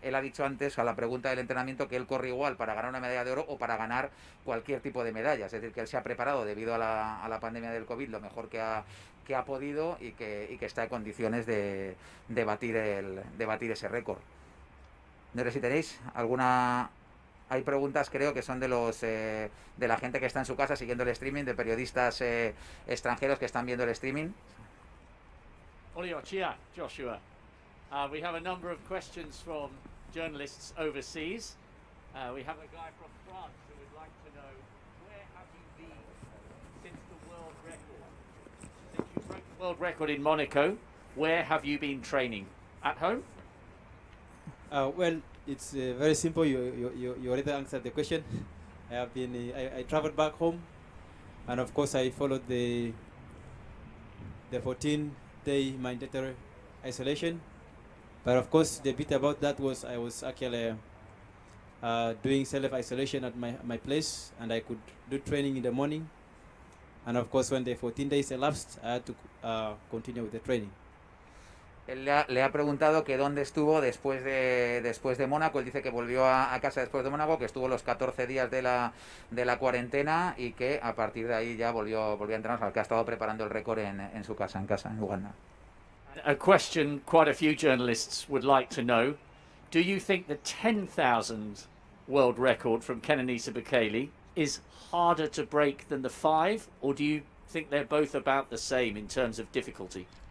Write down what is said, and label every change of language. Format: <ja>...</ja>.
<es>Él ha dicho antes, a la pregunta del entrenamiento, que él corre igual para ganar una medalla de oro o para ganar cualquier tipo de medalla, es decir, que él se ha preparado debido a la pandemia del COVID lo mejor que ha podido, y que está en condiciones de batir ese récord. No sé si tenéis alguna... Hay preguntas, creo, que son de la gente que está en su casa siguiendo el streaming, de periodistas extranjeros que están viendo el streaming. Oliochia, Joshua.</es> <en>We have a number of questions from journalists overseas. We have a guy from France who would like to know, where have you been since the world record? Since you broke the world record in Monaco, where have you been training? At home? Well, it's very simple. You already answered the question. I have been. I traveled back home, and of course I followed the 14-day mandatory isolation. But of course, the bit about that was I was actually doing self-isolation at my place, and I could do training in the morning. And of course, when the 14 days elapsed, I had to continue with the training.</en> <es>Él le ha preguntado que dónde estuvo después de Mónaco. Él dice que volvió a casa después de Mónaco, que estuvo los 14 días de la cuarentena, y que a partir de ahí ya volvió a entrenar, al que ha estado preparando el récord en su casa, en Uganda.</es> <en>A question quite a few journalists would like to know: do you think the 10,000 world record from Kenenisa Bekele is harder to break than the 5, or do you think they're both about the same in terms of difficulty?</en>